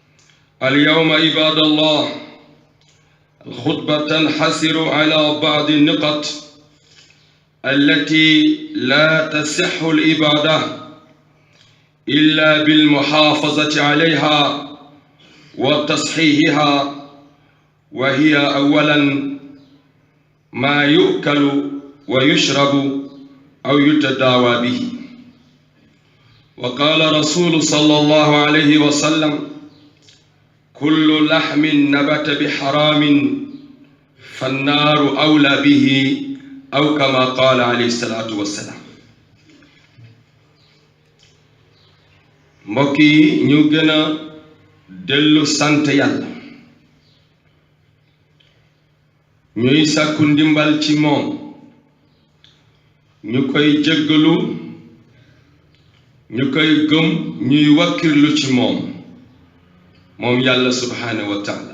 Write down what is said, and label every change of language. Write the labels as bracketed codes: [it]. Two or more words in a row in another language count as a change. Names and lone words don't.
[ar] اليوم عباد الله الخطبة تنحصر على بعض النقط التي لا تصح العبادة إلا بالمحافظة عليها وتصحيحها، وهي أولا ما يؤكل ويشرب أو يتداوى به. وقال رسول صلى الله عليه وسلم: كل لحم نبت بحرام فالنار أولى به، أو كما قال عليه الصلاة والسلام. [wo] mbokk yi ñu gën a dellu sant yàlla, ñuy sàkku ndimbal ci moom, ñu koy jéggalu, ñu koy gëm, ñuy wakkirlu ci moom yàlla [ar] سبحانه وتعالى.